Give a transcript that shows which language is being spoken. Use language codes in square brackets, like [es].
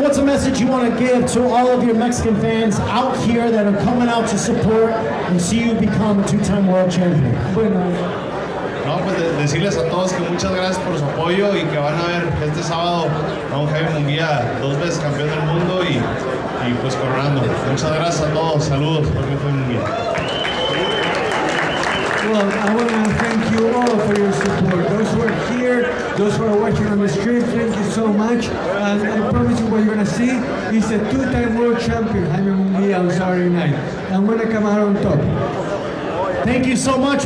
[en] What's a message you want to give to all of your Mexican fans out here that are coming out to support and see you become a two-time world champion? [es] No, pues decirles a todos que muchas gracias por su apoyo y que van a ver este sábado a un Jaime Munguia 2 veces campeón del mundo y pues coronando. Muchas gracias a todos. Saludos por Jaime Munguia. [en] Well, I want to thank you all for your support. Those who are here, those who are watching on the stream, thank you so much. And I promise you what you're going to see is a two-time world champion, Jaime Munguia, on Saturday night. I'm going to come out on top. Thank you so much.